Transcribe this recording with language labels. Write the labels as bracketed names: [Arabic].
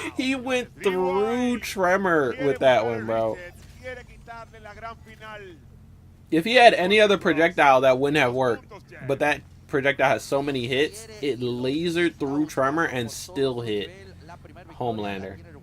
[English] He went through tremor with that one, bro. [Spanish] Quiere quitarle la gran final. [English] If he had any other projectile, that wouldn't have worked. But that projectile has so many hits, it lasered through tremor and still hit Homelander.